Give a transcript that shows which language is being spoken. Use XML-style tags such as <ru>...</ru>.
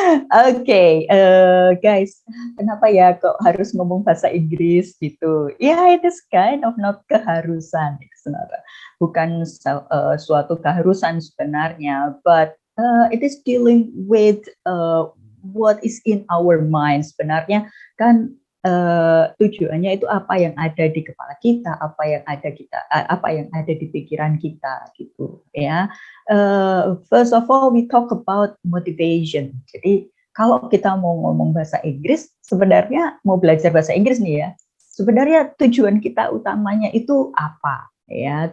<en>Okay, guys,</en> <id>kenapa ya kok harus ngomong bahasa Inggris gitu?</id> <en>Yeah, it is kind of not</en> <id>keharusan sebenarnya. Bukan suatu keharusan sebenarnya,</id> <en>but it is dealing with what is in our mind.</en> <id>Sebenarnya kan tujuannya itu apa yang ada di kepala kita, apa yang ada di pikiran kita gitu ya.</id> <en>First of all, we talk about motivation.</en> <id>Jadi kalau kita mau ngomong bahasa Inggris, sebenarnya mau belajar bahasa Inggris nih ya, sebenarnya tujuan kita utamanya itu apa ya?</id>